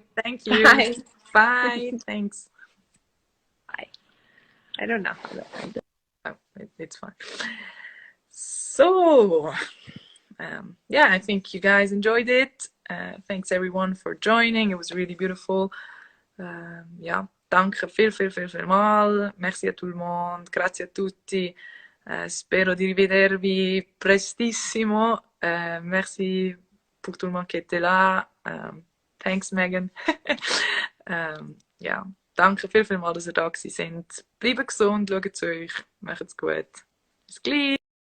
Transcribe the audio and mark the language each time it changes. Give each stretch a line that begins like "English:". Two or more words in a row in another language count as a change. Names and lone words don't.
English: Thank you. Bye. Thanks. Bye. I don't know how that ended. Oh, it's fine. So, I think you guys enjoyed it. Thanks everyone for joining. It was really beautiful.
Swiss German: Danke viel mal.
French: Merci a tout le monde.
Italian: Grazie a tutti. Spero di rivedervi prestissimo.
French: Merci pour tout le monde qui était là.
English: Thanks Megan.
Swiss German: Danke viel mal, dass ihr da gewesen seid. Bleibt gesund, schaut zu euch. Macht's gut. Bis gleich.